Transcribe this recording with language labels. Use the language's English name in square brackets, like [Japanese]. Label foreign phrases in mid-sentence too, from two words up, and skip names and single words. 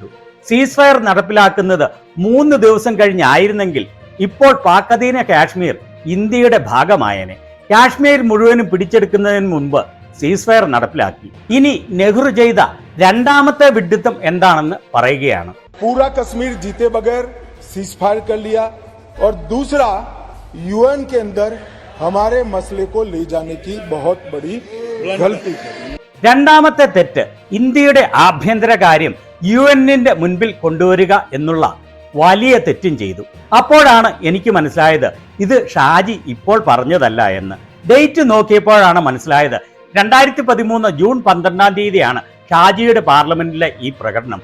[Malayalam] സീസ് ഫയർ നടപ്പിലാക്കുന്നത് 3 ദിവസം കഴിഞ്ഞായിരുന്നെങ്കിൽ ഇപ്പോൾ പാക് അധീന കാശ്മീർ ഇന്ത്യയുടെ ഭാഗമായേനെ. കാശ്മീർ മുഴുവനും പിടിച്ചെടുക്കുന്നതിന് മുൻപ് സീസ് ഫയർ നടപ്പിലാക്കി. ഇനി നെഹ്റു ചെയ്ത രണ്ടാമത്തെ വിഡ്ഢിത്തം എന്താണെന്ന് പറയുകയാണ്. [Hindi] पूरा कश्मीर जीते बगैर सीज फायर कर लिया और दूसरा UN के अंदर हमारे मसले को ले जाने की बहुत बड़ी गलती की। [Malayalam] രണ്ടാമത്തെ തെറ്റ്, ഇന്ത്യയുടെ ആഭ്യന്തര കാര്യം UN-ന്റെ മുൻപിൽ കൊണ്ടുവരിക എന്നുള്ള വലിയ തെറ്റും ചെയ്തു. അപ്പോഴാണ് എനിക്ക് മനസ്സിലായത് ഇത് ഷാജി ഇപ്പോൾ പറഞ്ഞതല്ല എന്ന്. ഡേറ്റ് നോക്കിയപ്പോഴാണ് മനസ്സിലായത് 2013 ജൂൺ 12-ാം തീയതിയാണ് ഷാജിയുടെ പാർലമെന്റിലെ ഈ പ്രകടനം.